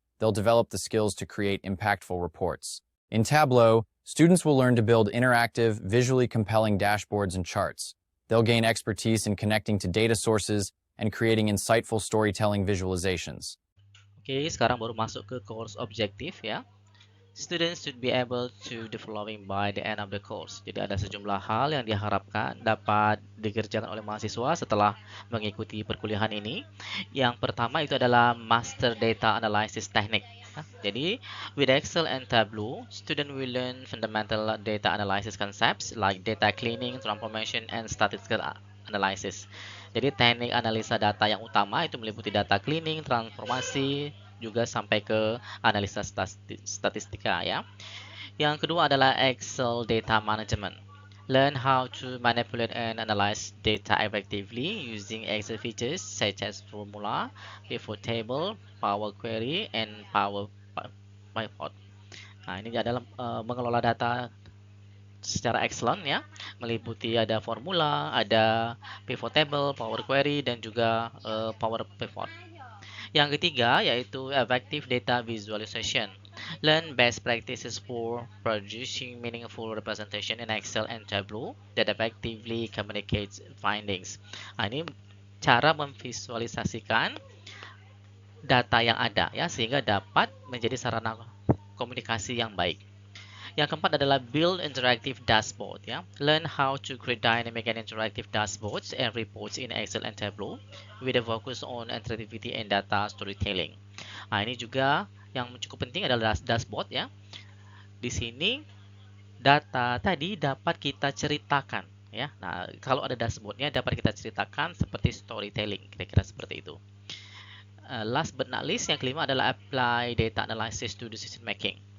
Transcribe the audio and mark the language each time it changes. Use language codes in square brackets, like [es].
[en] They'll develop the skills to create impactful reports. In Tableau, students will learn to build interactive, visually compelling dashboards and charts. They'll gain expertise in connecting to data sources and creating insightful storytelling visualizations. [id] Oke, sekarang baru masuk ke course objektif ya. [en] Students should be able to do the following by the end of the course. [id] Jadi ada sejumlah hal yang diharapkan dapat dikerjakan oleh mahasiswa setelah mengikuti perkuliahan ini. Yang pertama itu adalah [en] Master Data Analysis Technique. [id] Jadi, [en] with Excel and Tableau, student will learn fundamental data analysis concepts like data cleaning, transformation, and statistical analysis. [id] Jadi teknik analisa data yang utama itu meliputi data cleaning, transformasi, juga sampai ke analisa statistika ya. Yang kedua adalah [en] Excel Data Management. Learn how to manipulate and analyze data effectively using Excel features such as formula, pivot table, Power Query, and Power Pivot. [id] Nah, ini adalah mengelola data secara excellent ya, meliputi ada formula, ada pivot table, Power Query, dan juga Power Pivot. Yang ketiga yaitu [en] Effective Data Visualization. Learn best practices for producing meaningful representation in Excel and Tableau that effectively communicates findings. [id] Nah, ini cara memvisualisasikan data yang ada ya, sehingga dapat menjadi sarana komunikasi yang baik. Yang keempat adalah [en] build interactive dashboard [id] ya. [en] Learn how to create dynamic and interactive dashboards and reports in Excel and Tableau with a focus on interactivity and data storytelling. [id] Nah, ini juga yang cukup penting adalah dashboard ya. Di sini data tadi dapat kita ceritakan ya. Nah, kalau ada dashboardnya dapat kita ceritakan seperti storytelling, kira-kira seperti itu. [en] Last but not least, [id] yang kelima adalah [en] apply data analysis to decision making.